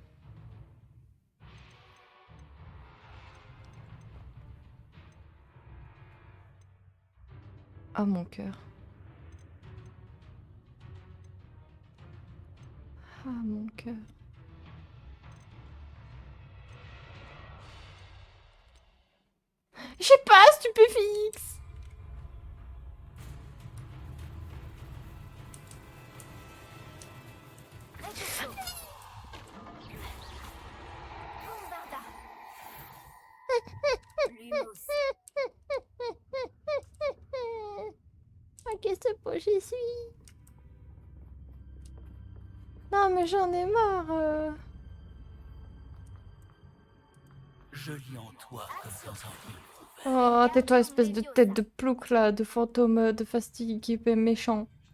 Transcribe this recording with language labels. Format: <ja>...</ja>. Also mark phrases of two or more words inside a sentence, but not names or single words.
<fr>Ah, mon cœur. Ah, mon cœur. Je sais pas, stupéfixe. Répulsor. Bombarda. Lumos. Ah, qu'est-ce que je suis? Non, mais j'en ai marre. Je lis en toi comme dans un livre. Oh, tais-toi, espèce de tête de plouc là, de fantôme de fastidie qui est méchant.</fr>